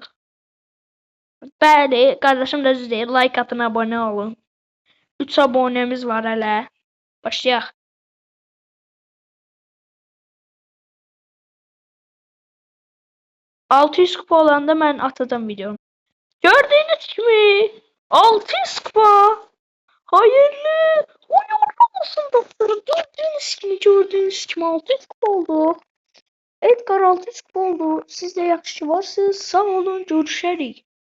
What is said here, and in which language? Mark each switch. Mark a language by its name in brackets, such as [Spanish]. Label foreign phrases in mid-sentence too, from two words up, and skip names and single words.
[Azerbaijani] Bəli, qardaşım da düz deyir. Like atın, abunə olun. 3 abunəmiz var hələ. Başlayaq. $600 kupa olanda mən atacağım videonu. [Turkish] Gördüğünüz gibi 600 kupa. Hayırlı. Hayırlı olsun dostlarım. Gördüğünüz gibi 600 kupa oldu. Edgar 600 kupa oldu. [Azerbaijani] Siz de yaxşı varsınız. Sağ olun. Görüşərik.